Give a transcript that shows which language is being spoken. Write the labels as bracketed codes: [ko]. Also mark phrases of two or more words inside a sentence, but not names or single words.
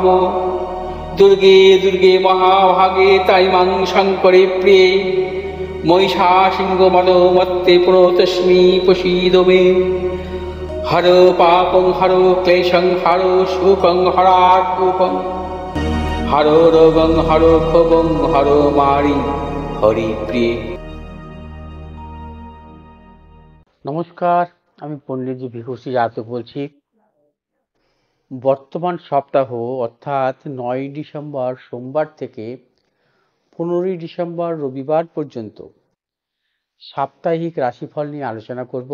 [sa] दुर्गे दुर्गे महाभागे ताइमां शङ्करे प्रिये महिषासिंहमदोमत्ते प्रणतोऽस्मि प्रसीद मे। हरो पापं हरो क्लेशं हरो शोकं हरात्मकं हरो रोगं हरो क्षोभं हरो मारि हरिप्रिये। [bn] নমস্কার, আমি পণ্ডিত ভিখুশ্রী যাদব বলছি। বর্তমান সপ্তাহ অর্থাৎ 9 ডিসেম্বর সোমবার থেকে 15 ডিসেম্বর রবিবার পর্যন্ত সাপ্তাহিক রাশিফল নিয়ে আলোচনা করব।